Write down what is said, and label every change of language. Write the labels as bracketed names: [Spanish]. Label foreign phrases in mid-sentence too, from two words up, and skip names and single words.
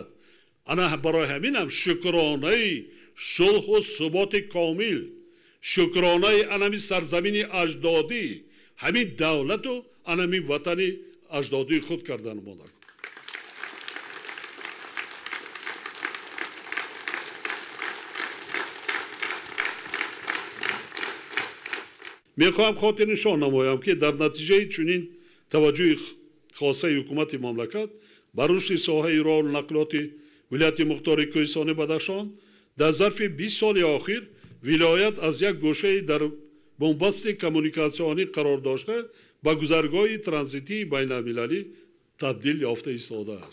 [Tajik] ана барои ҳаминам шукронаи шулҳу суботи комил, шукронаи анами сарзамини аҷдодӣ, ҳамин давлату анами ватани аҷдодии худ кардан монда. мехоҳам хотир нишон намоям ки дар натиҷаи чунин таваҷҷӯҳи хоса ҳукумат мамлакат бар рушд соҳа роҳ ва нақлиёт вилоят мухтор Кӯҳистон Бадахшон дар зарф 20 сол охир вилоят аз як гӯша дар бунбаст коммуникатсионӣ қарор дошта ба гузаргоҳ транзитӣ байналмилалӣ табдил ёфта истода аст.